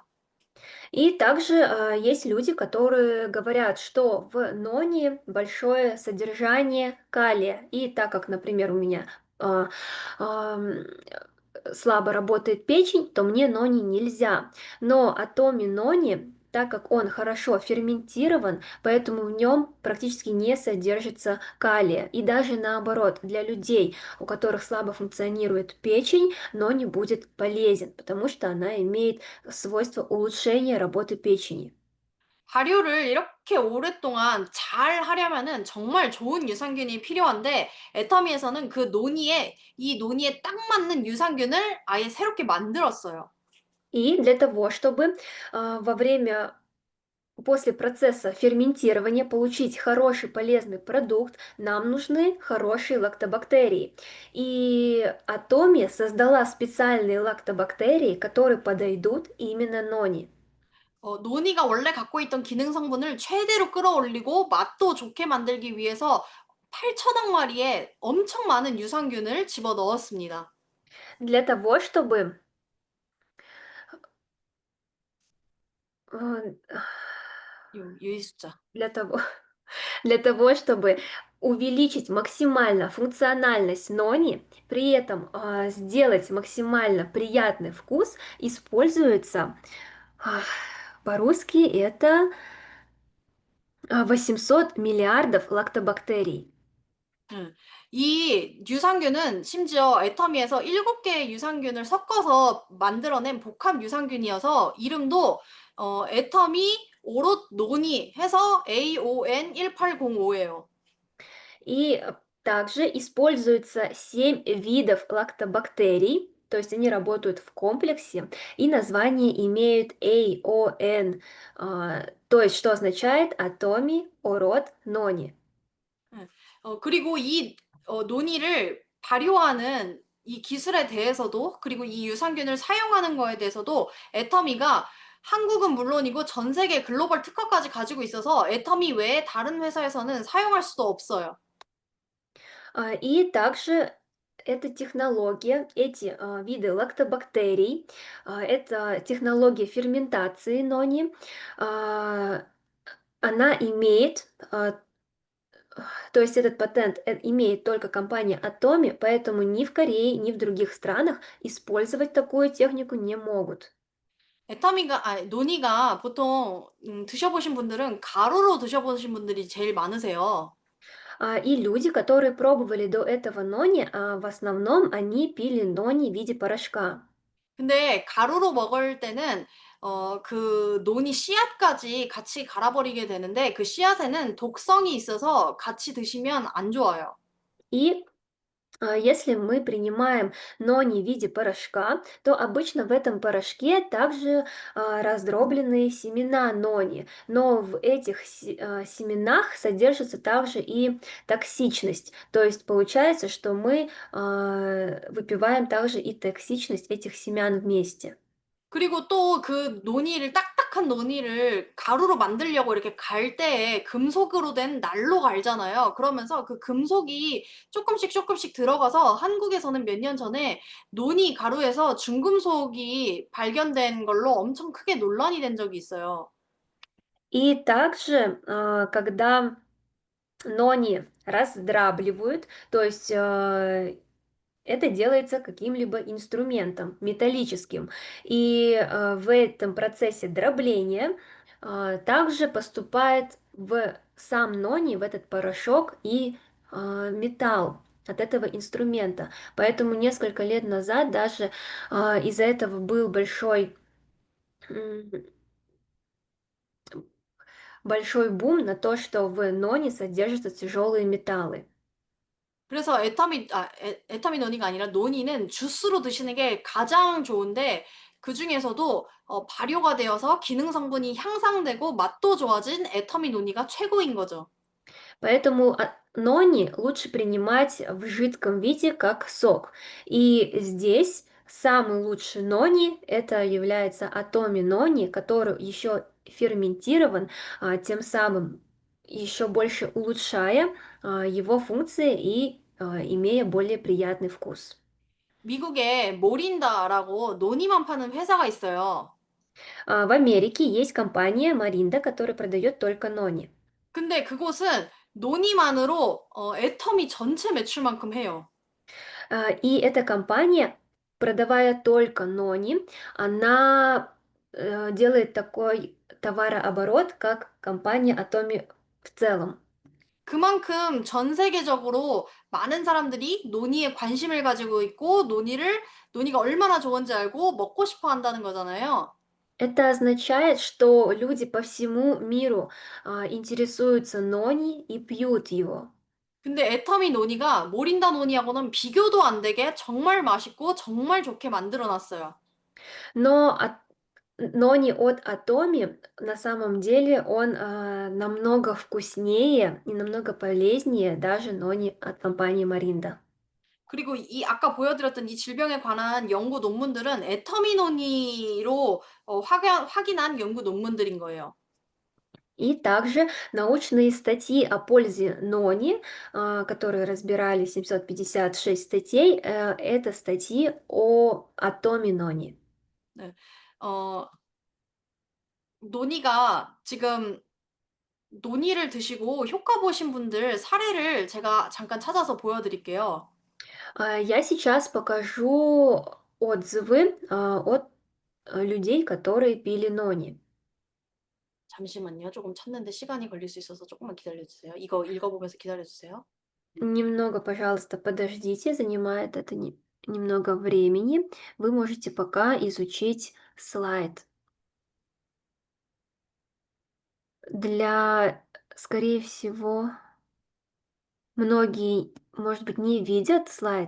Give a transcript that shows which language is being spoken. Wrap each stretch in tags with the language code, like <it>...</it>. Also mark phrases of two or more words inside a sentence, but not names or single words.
<ru>И также есть люди, которые говорят, что в ноне большое содержание калия. И так как, например, у меня а, ам, слабо работает печень, то мне нони нельзя. Но атоми нони, так как он хорошо ферментирован, поэтому в нем практически не содержится калия. И даже наоборот, для людей, у которых слабо функционирует печень, нони будет полезен, потому что она имеет свойство улучшения работы печени.</ru> <ko>발효를 이렇게 오랫동안 잘 하려면은 정말 좋은 유산균이 필요한데 애터미에서는 이 논이에 딱 맞는 유산균을 아예 새롭게 만들었어요.</ko> <ru>И для того, чтобы во время после процесса ферментирования получить хороший полезный продукт, нам нужны хорошие лактобактерии. И Атоми создала специальные лактобактерии, которые подойдут именно нони.</ru> <ko>논이가 원래 갖고 있던 기능 성분을 최대로 끌어올리고 맛도 좋게 만들기 위해서 8천억 마리의 엄청 많은 유산균을 집어넣었습니다.</ko> <ru>Для того, чтобы э,</ru> <ko>이 숫자.</ko> <ru>для того, для того, чтобы увеличить максимально функциональность нони, при этом сделать максимально приятный вкус, используется, а, по-русски это 800 миллиардов лактобактерий. 음.</ru> <ko>이 유산균은 심지어 애터미에서 7개의 유산균을 섞어서 만들어낸 복합 유산균이어서 이름도 애터미 오롯 노니 해서 AON 1805예요.</ko> <ru>И также используется 7 видов лактобактерий, то есть они работают в комплексе, и название имеют AON, то есть что означает атоми, ород, нони.</ru> <ko>예. 그리고 이 논의를 발효하는 이 기술에 대해서도 그리고 이 유산균을 사용하는 거에 대해서도 애터미가 한국은 물론이고 전 세계 글로벌 특허까지 가지고 있어서 애터미 외에 다른 회사에서는 사용할 수도 없어요.</ko> <ru>И также эта технология, эти виды лактобактерий, это технология ферментации нони, а, она имеет то есть этот патент имеет только компания Atomi, поэтому ни в Корее, ни в других странах использовать такую технику не могут.</ru> <ko>논이가 보통 드셔보신 분들은 가루로 드셔보신 분들이 제일 많으세요.</ko> <ru>И люди, которые пробовали до этого нони, в основном они пили нони в виде порошка.</ru> <ko>근데 가루로 먹을 때는 그 논이 씨앗까지 같이 갈아버리게 되는데 그 씨앗에는 독성이 있어서 같이 드시면 안 좋아요.</ko> <ru>И если мы принимаем нони в виде порошка, то обычно в этом порошке также раздробленные семена нони, но в этих семенах содержится также и токсичность. То есть получается, что мы выпиваем также и токсичность этих семян вместе.</ru> <ko>그리고 또 그 논이를 딱딱한 논이를 가루로 만들려고 이렇게 갈 때에 금속으로 된 난로 갈잖아요. 그러면서 그 금속이 조금씩 들어가서 한국에서는 몇 년 전에 논이 가루에서 중금속이 발견된 걸로 엄청 크게 논란이 된 적이 있어요.</ko> <ru>И также, когда нони раздрабливают, то есть это делается каким-либо инструментом металлическим. И в этом процессе дробления также поступает в сам нони, в этот порошок и металл от этого инструмента. Поэтому несколько лет назад даже из-за этого был м, большой бум на то, что в нони содержатся тяжелые металлы.</ru> <ko>그래서 애타민 논이가 아니라 논이는 주스로 드시는 게 가장 좋은데 그중에서도 발효가 되어서 기능 성분이 향상되고 맛도 좋아진 애터미 논이가 최고인 거죠.</ko> <ru>Поэтому нони лучше принимать в жидком виде, как сок. И здесь самый лучший нони это является атоми нони, который еще ферментирован, тем самым еще больше улучшая его функции и имея более приятный вкус.</ru> <ko>미국에 모린다라고 논이만 파는 회사가 있어요.</ko> <ru>В Америке есть компания Маринда, которая продает только нони.</ru> <ko>근데 그곳은 논이만으로 애터미 전체 매출만큼 해요.</ko> <ru>И эта компания, продавая только нони, она делает такой товарооборот, как компания Atomi в целом.</ru> <ko>그만큼 전 세계적으로 많은 사람들이 논이에 관심을 가지고 있고 논이가 얼마나 좋은지 알고 먹고 싶어 한다는 거잖아요.</ko> <ru>Это означает, что люди по всему миру интересуются нони и пьют его.</ru> <ko>근데 애터미 논이가 모린다 논이하고는 비교도 안 되게 정말 맛있고 정말 좋게 만들어 놨어요.</ko> <ru>Но нони от Atomi на самом деле он намного вкуснее и намного полезнее даже нони от компании Маринда.</ru> <ko>그리고 이 아까 보여드렸던 이 질병에 관한 연구 논문들은 애터미 논이로 확인한 연구 논문들인 거예요.</ko> <ru>И также научные статьи о пользе нони, которые разбирали 756 статей, это статьи о атоме нони.</ru> <ko>네. 어 논이가 지금 논이를 드시고 효과 보신 분들 사례를 제가 잠깐 찾아서 보여 드릴게요.</ko> <ru>Я сейчас покажу отзывы от людей, которые пили нони.</ru> <ko>잠시만요. 조금 찾는데 시간이 걸릴 수 있어서 조금만 기다려 주세요. 이거 읽어 보면서 기다려 주세요.</ko> <ru>Немного, пожалуйста, подождите, занимает это немного времени. Вы можете пока изучить слайд. Скорее всего, многие, может быть, не видят слайд.</ru>